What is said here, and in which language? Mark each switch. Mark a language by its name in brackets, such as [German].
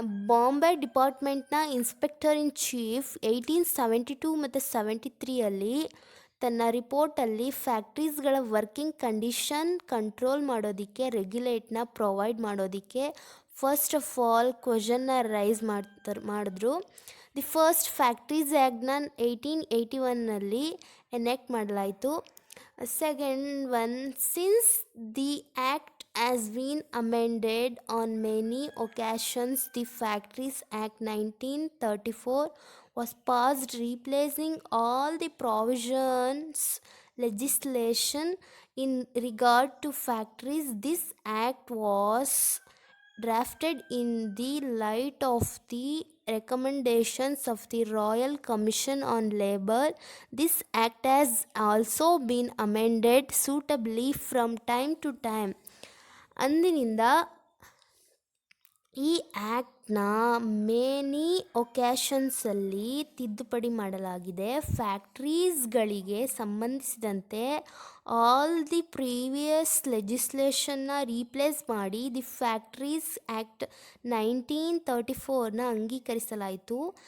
[Kannada] ಬಾಂಬೆ ಡಿಪಾರ್ಟ್ಮೆಂಟ್ನ inspector in chief 1872 ಮತ್ತು 73 ತನ್ನ ರಿಪೋರ್ಟಲ್ಲಿ ಫ್ಯಾಕ್ಟ್ರೀಸ್ಗಳ ವರ್ಕಿಂಗ್ ಕಂಡೀಷನ್ ಕಂಟ್ರೋಲ್ ಮಾಡೋದಕ್ಕೆ, ರೆಗ್ಯುಲೇಟ್ನ ಪ್ರೊವೈಡ್ ಮಾಡೋದಕ್ಕೆ [English] first of all [Kannada] ಕ್ವಶನ್ನ ರೈಸ್ ಮಾಡಿದ್ರು. ದಿ ಫಸ್ಟ್ ಫ್ಯಾಕ್ಟ್ರೀಸ್ ಆ್ಯಕ್ಟ್ನ 1881 ಎನೆಕ್ಟ್ ಮಾಡಲಾಯಿತು. [English] Second one, since the act has been amended on many occasions, the Factories Act 1934 was passed, replacing all the provisions legislation in regard to factories. This act was drafted in the light of the recommendations of the Royal Commission on Labour. This act has also been amended suitably from time to time. [Kannada] ಅಂದಿನಿಂದ ಈ ಆ್ಯಕ್ಟ್ನ [English] many ಒಕ್ಯಾಷನ್ಸಲ್ಲಿ [Kannada] ತಿದ್ದುಪಡಿ ಮಾಡಲಾಗಿದೆ. ಫ್ಯಾಕ್ಟ್ರೀಸ್ಗಳಿಗೆ ಸಂಬಂಧಿಸಿದಂತೆ [English] all the previous ಲೆಜಿಸ್ಲೇಷನ್ನ [Kannada] replace ಮಾಡಿ the factories act 1934ನ ಅಂಗೀಕರಿಸಲಾಯಿತು.